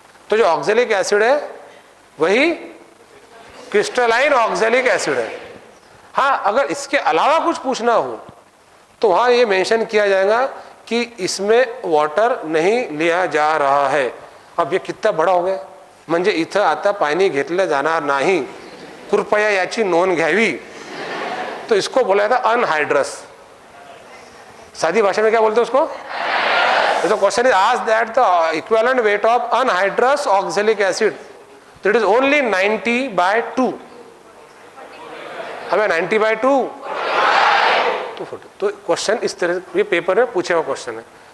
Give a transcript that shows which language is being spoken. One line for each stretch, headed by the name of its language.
Hindi: तो जो oxalic acid है वही क्रिस्टलाइन ऑक्जेलिक एसिड है। हाँ, अगर इसके अलावा कुछ पूछना हो तो वहां ये मेंशन किया जाएगा कि इसमें वाटर नहीं लिया जा रहा है। अब ये कितना बड़ा हो गया,
Marathi: म्हणजे इथं आता पाणी घेतलं जाणार नाही, कृपया याची नोंद घ्यावी।
Hindi: तो इसको बोला था अनहाइड्रस। सादी भाषा में क्या बोलते हैं उसको?
English: तो question is asked that the equivalent weight of anhydrous oxalic acid, it is only 90/2।
Hindi: अब 90/2 तो क्वेश्चन इस तरह, ये पेपर में पूछे हुआ क्वेश्चन है।